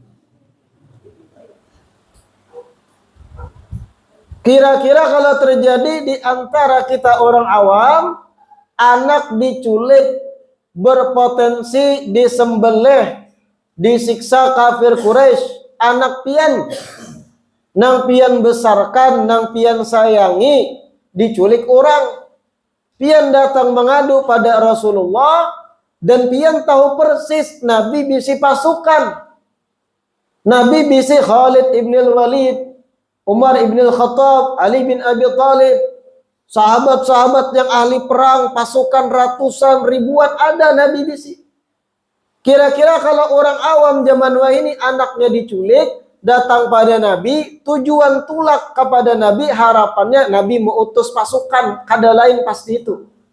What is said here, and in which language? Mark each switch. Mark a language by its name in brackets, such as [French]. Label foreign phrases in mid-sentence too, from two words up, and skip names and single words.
[Banjar] Kira-kira kalau terjadi di antara kita orang awam, anak diculik, berpotensi disembelih, disiksa kafir Quraisy, anak pian, nang pian besarkan, nang pian sayangi, diculik orang. Pian datang mengadu pada Rasulullah, dan pian tahu persis Nabi bisi pasukan. Nabi bisi Khalid ibn al-Walid, Umar ibn al-Khattab, Ali bin Abi Thalib, sahabat-sahabat yang ahli perang, pasukan ratusan ribuan ada Nabi bisi. Kira-kira kalau orang awam zaman wahini anaknya diculik, datang pada Nabi, tujuan tulak kepada Nabi, harapannya Nabi mengutus pasukan, kada lain pasti itu.